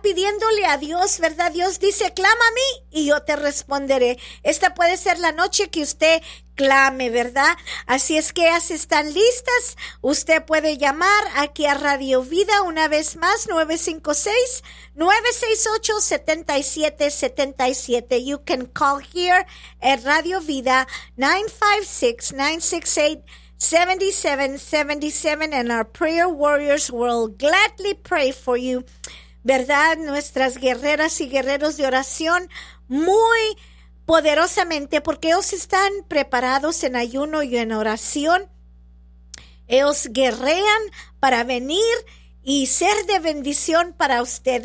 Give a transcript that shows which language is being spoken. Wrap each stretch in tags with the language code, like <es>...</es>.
<es>Pidiéndole a Dios, ¿verdad? Dios dice, clama a mí y yo te responderé. Esta puede ser la noche que usted clame, ¿verdad? Así es que ya están listas. Usted puede llamar aquí a Radio Vida una vez más, 956-968-7777.</es> <en>You can call here at Radio Vida, 956-968-7777, and our prayer warriors will gladly pray for you.</en> <es>¿Verdad? Nuestras guerreras y guerreros de oración, muy poderosamente, porque ellos están preparados en ayuno y en oración. Ellos guerrean para venir y ser de bendición para usted.</es>